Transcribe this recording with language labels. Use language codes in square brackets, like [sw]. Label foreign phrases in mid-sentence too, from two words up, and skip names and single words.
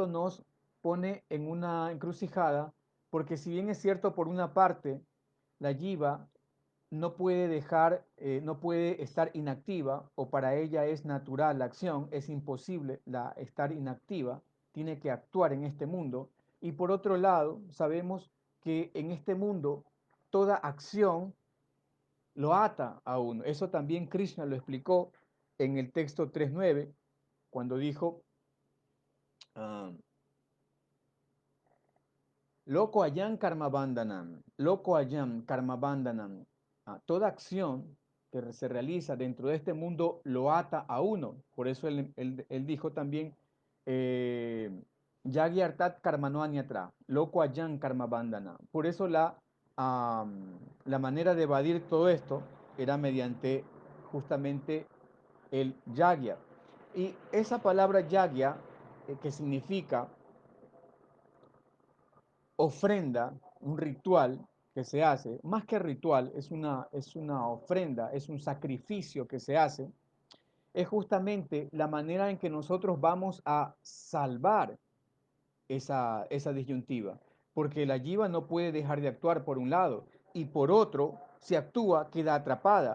[es] nos pone en una encrucijada, porque si bien es cierto, por una parte, la jiva no puede dejar, no puede estar inactiva, o para ella es natural la acción, es imposible estar inactiva, tiene que actuar en este mundo, y por otro lado, sabemos que en este mundo toda acción lo ata a uno. Eso también Krishna lo explicó en el texto 3.9, cuando dijo, [sa] Loko ayam karma bandhanam, Loko ayam karma bandhanam. [es] Toda acción que se realiza dentro de este mundo lo ata a uno. Por eso él dijo también, [sa] Yagi artat karmano anyatra, Loko ayam karma bandhanam. [es] Por eso la manera de evadir todo esto era mediante justamente el yagya. Y esa palabra yagya, que significa ofrenda, un ritual que se hace, más que ritual, es una ofrenda, es un sacrificio que se hace, es justamente la manera en que nosotros vamos a salvar esa disyuntiva, porque la jiva no puede dejar de actuar por un lado, y por otro, si actúa, queda atrapada.